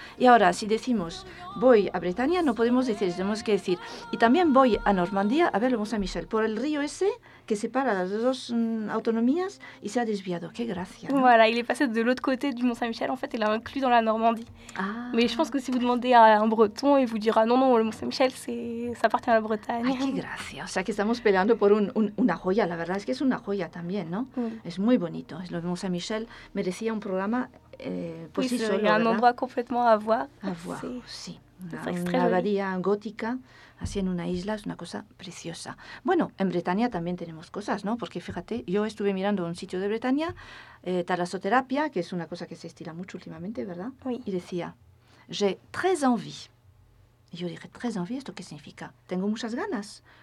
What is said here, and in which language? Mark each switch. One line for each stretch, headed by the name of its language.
Spanish: Et ahora, si decimos, voy a Bretagne, no podemos decir, tenemos que decir, y también voy a Normandía a ver le Mont-Saint-Michel, por el río ese que separa las dos autonomías y se ha desviado. ¡Qué gracia! ¿No?
French: Voilà, il est passé de l'autre côté du Mont-Saint-Michel, en fait, il l'a inclus dans la Normandie. Ah. Mais je pense que si vous demandez à un Breton, il vous dira, non, non, le Mont-Saint-Michel, c'est, ça appartient à la Bretagne.
Spanish: ¡Ay, qué gracia! O sea que estamos peleando por una joya, la verdad es que es una joya también, ¿no? Mm. Es muy bonito. Le Mont-Saint-Michel merecía un programa
French: pour
Spanish: si solo, ¿verdad?
French: Un endroit complètement à voir. À voir, c'est...
Spanish: sí. Una abadía gótica, así en una isla, es una cosa preciosa. Bueno, en Bretaña también tenemos cosas, ¿no? Porque fíjate, yo estuve mirando un sitio de Bretaña, talasoterapia, que es una cosa que se estila mucho últimamente, ¿verdad?
French: Oui.
Spanish: Y decía,
French: j'ai très envie.
Spanish: Y yo dije,
French: ¿très envie?
Spanish: ¿Esto qué significa? ¿Tengo muchas ganas?